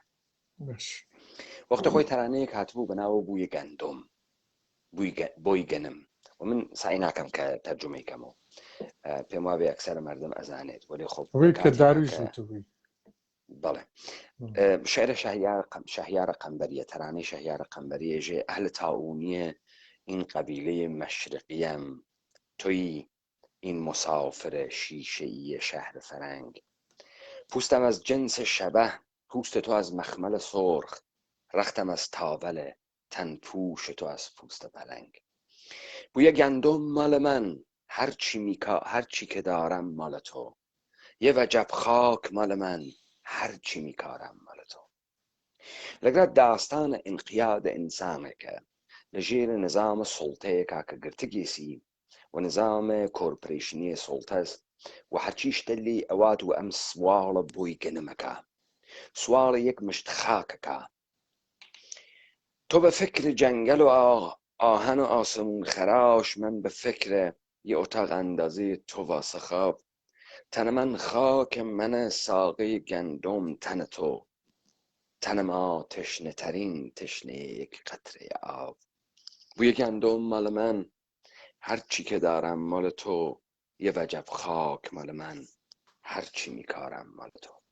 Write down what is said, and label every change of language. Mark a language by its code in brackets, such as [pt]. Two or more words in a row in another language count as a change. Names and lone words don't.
[ckb] وەختە خۆی تەرانەیەک هاتبوو بەناوە بووی گەندۆم، بۆی گەنم، و من سعی ناکەم کە تەرجمەی کەمەوە، پێم وابێ ئەکسەرە مردم ئەزانێت، وەلی خۆ بەڵێ شعرە شەهیارە قەمبەریە، تەرانەی شەهیارە قەمبەریە ژێ ئەهل تاونیە [fa] این قبیله مشرقیم، توی این مسافر شیشه‌ای شهر فرنگ، پوستم از جنس شبه، پوست تو از مخمل سرخ، رختم از تاول تن پوش تو از پوست پلنگ. بوی گندم مال من، هرچی که دارم مال تو، یه وجب خاک مال من، هرچی میکارم مال تو. [ckb] لەگرە داستانە ئینقیاد ئینسانێکە لە ژێرە نظامە سوڵتەیەکا کە گرتگێسی و نظامە کۆرپۆریشنیە سوڵتەس و هەرچی شتە لێ ئەوات و ئەم سواڵە بۆی گەنمەکە، سواڵە یەک مشت خاکەکە. [fa] تۆ بە فکر جەنگەل و ئاهەن و ئاسمون خەراش، من بە فکرە یه اتاق اندازه تو واسه خواب، تن من خاک منه، ساقه گندم تن تو، تن ما تشنه ترین تشنه یک قطره آب. بوی گندم مال من، هرچی که دارم مال تو، یه وجب خاک مال من، هرچی میکارم مال تو.